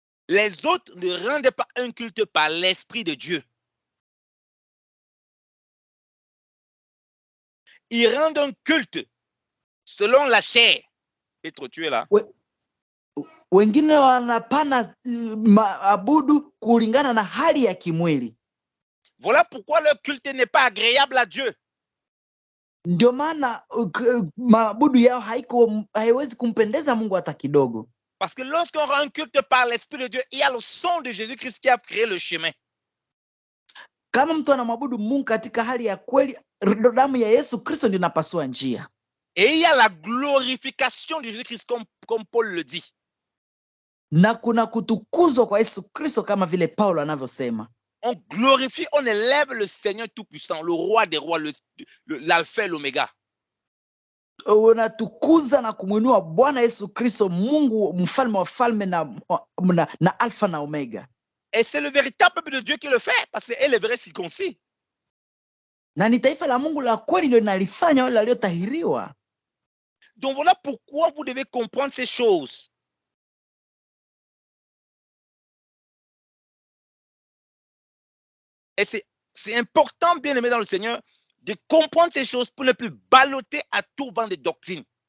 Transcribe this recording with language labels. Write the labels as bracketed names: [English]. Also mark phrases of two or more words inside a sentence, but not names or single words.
[French] Les autres ne rendent pas un culte par l'Esprit de Dieu. Ils rendent un culte selon la chair. Petro, tu es là? [Swahili] Wengine wanapana maabudu kulingana na hali ya kimwili. [French] Voilà pourquoi leur culte n'est pas agréable à Dieu. [Swahili] Ndio maana maabudu yao haiwezi kumpendeza Mungu hata kidogo. [French] Parce que lorsqu'on rend un culte par l'Esprit de Dieu, il y a le sang de Jésus-Christ qui a créé le chemin. [Swahili] Kama mtu anamwabudu Mungu katika hali ya kweli, damu ya Yesu Kristo ndio inapasua njia. [French] Et il y a la glorification de Jésus-Christ comme Paul le dit. [Swahili] Na kuna kutukuzwa kwa Yesu Kristo kama vile Paulo anavyosema. [French] On glorifie, on élève le Seigneur Tout-Puissant, le roi des rois, l'alpha et l'oméga. [Swahili] Unatukuza na kumwinua Bwana Yesu Kristo, Mungu mfalme wa falme na alfa na omega. [French] Et c'est le véritable peuple de Dieu qui le fait, parce que est le vrai circoncis. [Swahili] Na ni taifa la Mungu la kweli ndio linalifanya wale waliotahiriwa. [French] Donc voilà pourquoi vous devez comprendre ces choses. Et c'est important, bien aimé dans le Seigneur, de comprendre ces choses pour ne plus balloter à tout vent de doctrine.